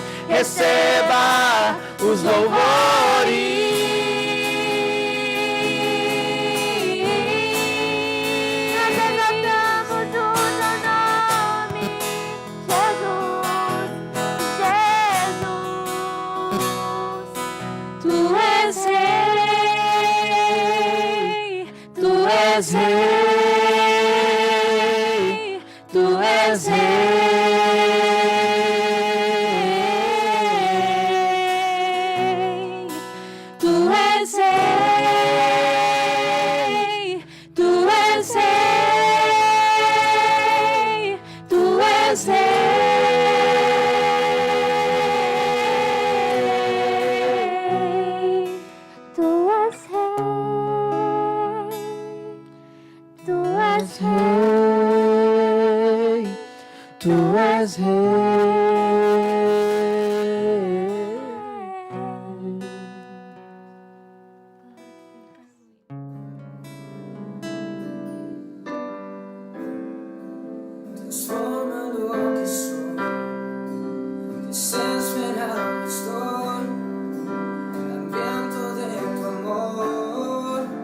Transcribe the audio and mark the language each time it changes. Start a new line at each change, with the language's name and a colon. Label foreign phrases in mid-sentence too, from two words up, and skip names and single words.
Portuguese: Receba os louvores. Nós exaltamos o teu nome, Jesus, Jesus. Tu és rei, tu és rei, tu és rei, tu és rei, tu és rei, tu és rei, tu és rei, tu és rei, tu és
Spanish: Transforma lo que soy, desesperado estoy, hambriento de tu amor.